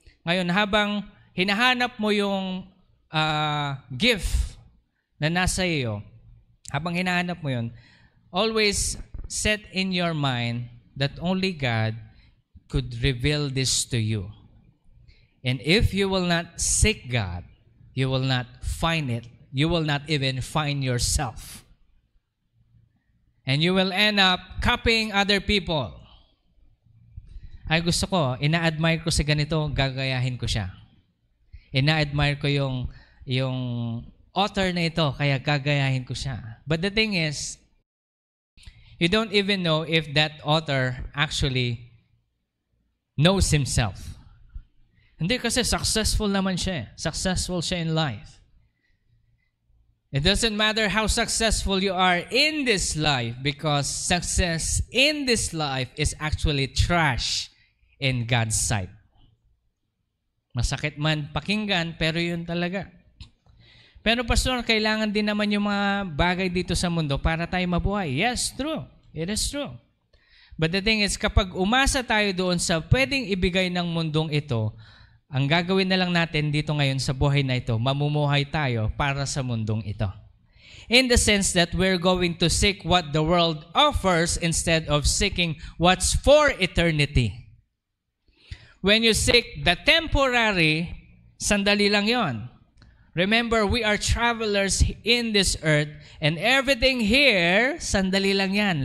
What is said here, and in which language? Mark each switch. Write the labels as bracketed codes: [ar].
[tl] Ngayon, habang hinahanap mo yung gift na nasa iyo, habang hinahanap mo yun, [en] always set in your mind that only God could reveal this to you. And if you will not seek God, you will not find it. You will not even find yourself. And you will end up copying other people. [tl] Ay gusto ko, ina-admire ko sa ganito, gagayahin ko siya. Ina-admire ko yung author na ito, kaya gagayahin ko siya. [en] But the thing is, you don't even know if that author actually knows himself. [tl] Hindi kasi successful naman siya. Successful siya in life. [en] It doesn't matter how successful you are in this life because success in this life is actually trash in God's sight. [tl] Masakit man pakinggan, pero yun talaga. Pero pastor, kailangan din naman yung mga bagay dito sa mundo para tayo mabuhay. [en] Yes, true. It is true. But the thing is, [tl] kapag umasa tayo doon sa pwedeng ibigay ng mundong ito, ang gagawin na lang natin dito ngayon sa buhay na ito, mamumuhay tayo para sa mundong ito. [en] In the sense that we're going to seek what the world offers instead of seeking what's for eternity. When you seek the temporary, [tl] sandali lang yon. [en] Remember, we are travelers in this earth and everything here, [tl] sandali lang yan.